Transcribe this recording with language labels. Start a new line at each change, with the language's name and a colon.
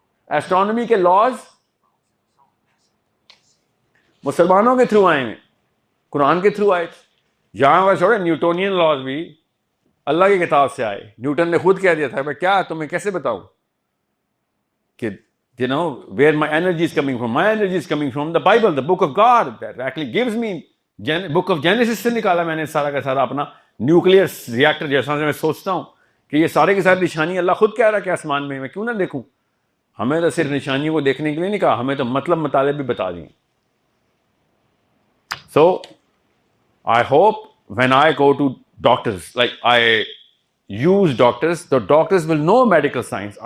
Urdu: Astronomy کے laws مسلمانوں کے تھرو آئے ہیں, قرآن کے تھرو آئے. جہاں وہ چھوڑے, نیوٹونین لاز بھی اللہ کی کتاب سے آئے. نیوٹن نے خود کہہ دیا تھا, میں کیا تمہیں کیسے بتاؤں کہ
English: you know where my energy is coming from. My energy is coming from the Bible, the book of God that actually gives me. book of Genesis
Urdu: سے نکالا میں نے سارا کا سارا اپنا نیوکلیئر ریاکٹر. جیسا میں سوچتا ہوں کہ یہ سارے کے سارے نشانی اللہ خود کہہ رہا کہ آسمان میں کیوں نہ دیکھوں. ہمیں تو صرف نشانیوں کو دیکھنے کے لیے نہیں کہا, ہمیں تو مطلب مطالب بھی بتا دیں.
English: So I hope when I go to doctors, like I use doctors, the doctors will know medical science.